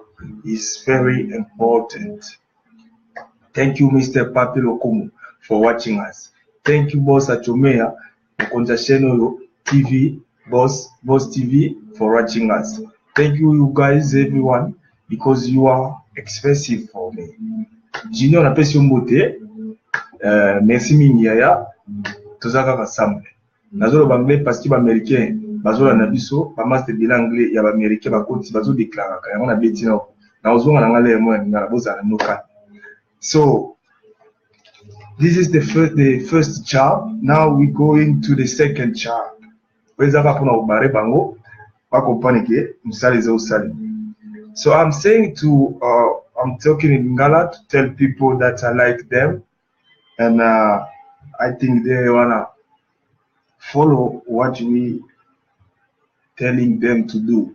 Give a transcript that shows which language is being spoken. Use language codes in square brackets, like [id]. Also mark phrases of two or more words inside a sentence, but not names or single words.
[en] It's very important. Thank you, Mr. Papi Lokumu, for watching us. Thank you, Boss Achomea, Channel TV, Boss TV, for watching us. Thank you guys, everyone, because you are expensive for me. [ln] Junior na pesi mbote. Merci mingi yaya. Tozaka rassemble. Nazolo banglais [fr] parce que américain, [ln] bazola na biso, ba [fr] master de l'anglais [ln] ya ba américain ba koti bazo déclarer ka. On a betina. Na ozonga na ngale mo na bozala noka. [en] So this is the first job. Now we going to the second job. So I'm saying I'm talking in Lingala to tell people that I like them, and I think they wanna follow what we telling them to do.